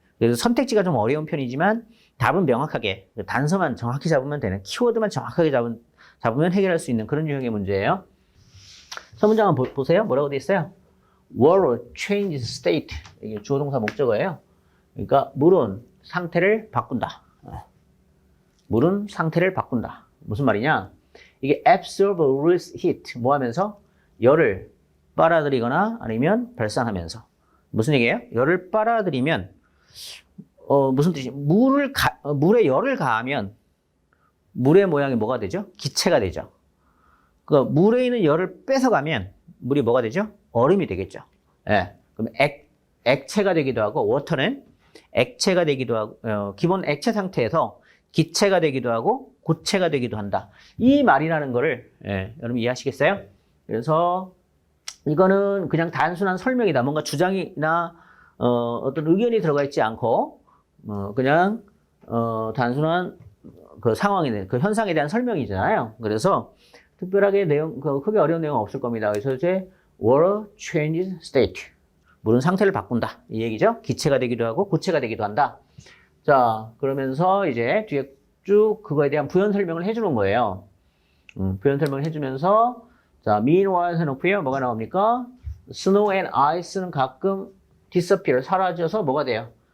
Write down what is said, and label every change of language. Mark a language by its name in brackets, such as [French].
[Korean] 그래서 선택지가 좀 어려운 편이지만, 답은 명확하게, 단서만 정확히 잡으면 되는, 키워드만 정확하게 잡으면 해결할 수 있는 그런 유형의 문제예요. 첫 문장 한번 보세요. 뭐라고 돼 있어요? [English] Water changes state. [Korean] 이게 주어 동사 목적어예요. 그러니까 물은 상태를 바꾼다. 물은 상태를 바꾼다. 무슨 말이냐? 이게 [English] absorb heat. [Korean] 뭐 하면서? 열을 빨아들이거나 아니면 발산하면서. 무슨 얘기예요? 열을 빨아들이면 무슨 뜻이에요? 물에 열을 가하면 물의 모양이 뭐가 되죠? 기체가 되죠. 그 물에 있는 열을 뺏어가면 물이 뭐가 되죠? 얼음이 되겠죠. 예. 그럼 액체가 되기도 하고, 워터는 액체가 되기도 하고, 기본 액체 상태에서 기체가 되기도 하고, 고체가 되기도 한다. 이 말이라는 거를, 여러분 이해하시겠어요? 그래서 이거는 그냥 단순한 설명이다. 뭔가 주장이나, 어떤 의견이 들어가 있지 않고, 그냥, 단순한 그 상황에, 그 현상에 대한 설명이잖아요. 그래서 특별하게 크게 어려운 내용은 없을 겁니다. 그래서 이제, [English] water changes state. [Korean] 물은 상태를 바꾼다. 이 얘기죠. 기체가 되기도 하고 고체가 되기도 한다. 자, 그러면서 이제 뒤에 쭉 그거에 대한 부연 설명을 해주는 거예요. 부연 설명을 해주면서 자, meanwhile 해놓고요. 뭐가 나옵니까? [English] Snow and ice [Korean] 는 가끔 [English] disappear, [Korean] 사라져서 뭐가 돼요?